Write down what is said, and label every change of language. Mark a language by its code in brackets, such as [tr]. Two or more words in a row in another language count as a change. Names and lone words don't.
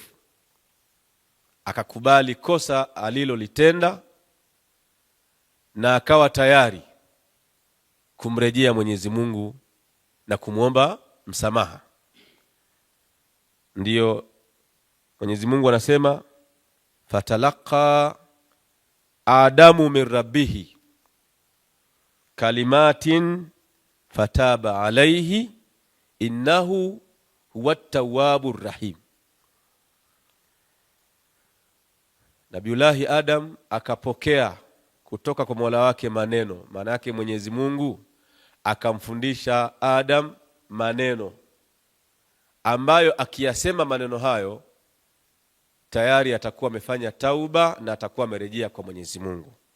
[sw] Akakubali kosa alilolitenda na akawa tayari kumrejea Mwenyezi Mungu na kumuomba msamaha. Ndiyo Mwenyezi Mungu anasema, [ar] فتلقى آدم من ربه كلمات فتاب عليه إنه هو التواب الرحيم. [sw] Nabiullahi Adam akapokea kutoka kwa Mola wake maneno. Maana yake Mwenyezi Mungu akamfundisha Adam maneno ambayo akiyasema maneno hayo tayari atakuwa amefanya tauba na atakuwa amerejea kwa Mwenyezi Mungu.